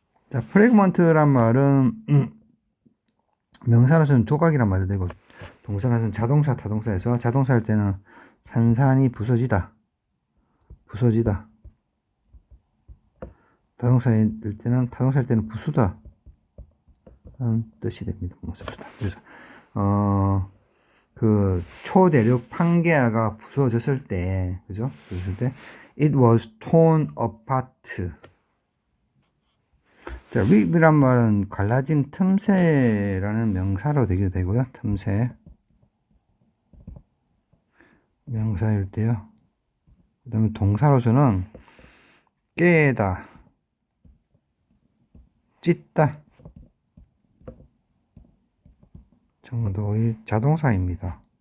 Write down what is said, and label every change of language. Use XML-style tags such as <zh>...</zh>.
<ko>자, 프래그먼트란 말은 명사로서는 조각이란 말도 되고 동사로서는 자동사, 타동사에서 자동사 할 때는 산산이 부서지다. 타동사 할 때는 부수다. 라는 뜻이 됩니다. 그래서 그 초대륙 판게아가 부서졌을 때, 그죠? 부서졌을 때</ko> <en>it was torn apart.</en> <ko>자, rip이란 말은 갈라진 틈새라는 명사로 되기도 되고요. 틈새 명사일 때요. 그 다음에 동사로서는 깨다, 찢다 정도의 자동사입니다.</ko>